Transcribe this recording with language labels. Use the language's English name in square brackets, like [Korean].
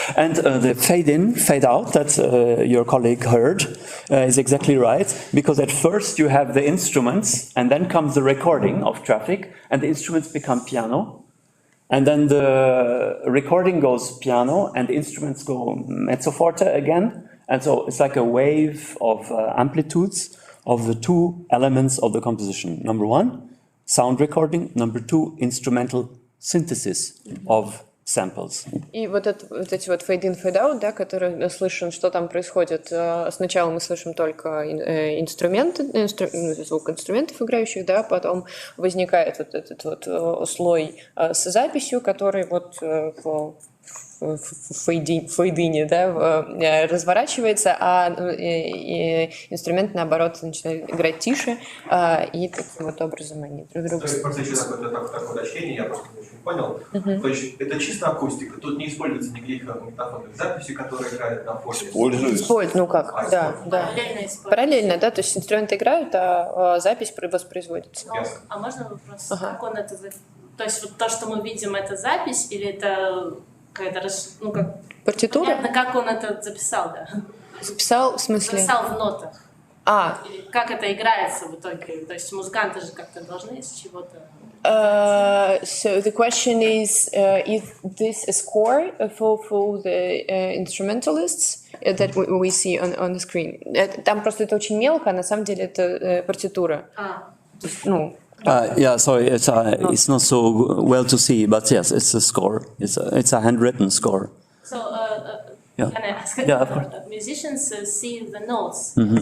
[English] And the fade in, fade out that your colleague heard is exactly right, because at first you have the instruments, and then comes the recording of traffic, and the instruments become piano, and then the recording goes piano, and the instruments go mezzo forte again, and so it's like a wave of amplitudes of the two elements of the composition. Number one, sound recording. Number two, instrumental synthesis of samples. [Russian] И вот эти вот fade-in, fade-out, да, которые слышим, что там происходит. Сначала мы слышим только инструменты, звук инструментов играющих, да, потом возникает вот этот вот слой с записью, который вот в фейдине, да, разворачивается, а инструмент, наоборот, начинает играть тише, и таким вот образом они друг друга... То есть, просто еще такое уточнение, я просто не очень понял. То есть, это чисто акустика, тут не используется никаких магнитофонных записей, которые играют на фоне? Используется. Ну как, да. Параллельно, да, то есть инструменты играют, а запись воспроизводится. А можно вопрос? Как он это... То есть, вот то, что мы видим, это запись, или это... какая-то, ну, как... Партитура? Понятно, как он это записал, да? Записал, в смысле? Записал в нотах. Или как это играется в итоге? То есть музыканты же как-то должны из чего-то... [English] So the question is this a score for the instrumentalists that we see on the screen? [Russian] Там просто это очень мелко, а на самом деле это партитура. Ну, [English] Yeah, sorry, it's not so well to see, but yes, it's a score. It's a handwritten score. So, Yeah. can I ask? Yeah, of course. Musicians see the notes.